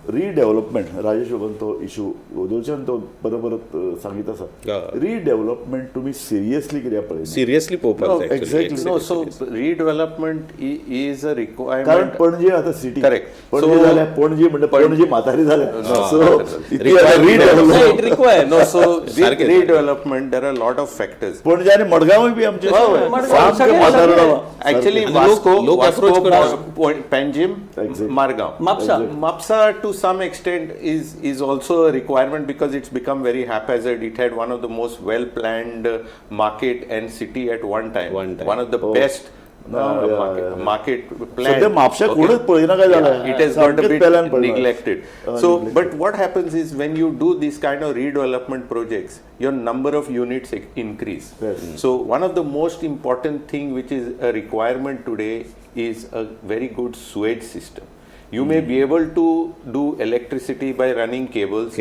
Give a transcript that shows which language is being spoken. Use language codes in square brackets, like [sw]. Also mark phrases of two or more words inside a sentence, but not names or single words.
[kok] रिडेव्हलपमेंट राजेश तो इशू उदोलच्यान तो परत सांगित आसा रिडेव्हलपमेंट तुम्ही सिरियसली कित्याक पळयना सिरियसली पळोवपाक जाय एक्झॅक्टली [en] No, so redevelopment is a requirement. [kok] कारण पणजी आता सिटी [en] Correct. [kok] पणजी जाल्यार पणजी म्हणजे पणजी म्हातारी जाल्या सो [en] It requires. No, so with redevelopment there are a lot of factors. [kok] पणजी आणि मडगांवूय बी आमचे मडगांव सामके म्हातारडा [en] Actually, [kok] लोक approach [en] Vasco, Panjim, Exactly. Margao. Mapsa to some extent is also a requirement because it's become very haphazard. It had one of the most well-planned market and city at one time. One of the best market planned. [kok] सध्या म्हापशा कोणच पळयना काय जालें [en] It has got a bit neglected. So, but what happens is when you do these kind of redevelopment projects, your number of units increase. So, one of the most important thing which is a requirement today is a very good sewage system. You may be able to do electricity by running cables.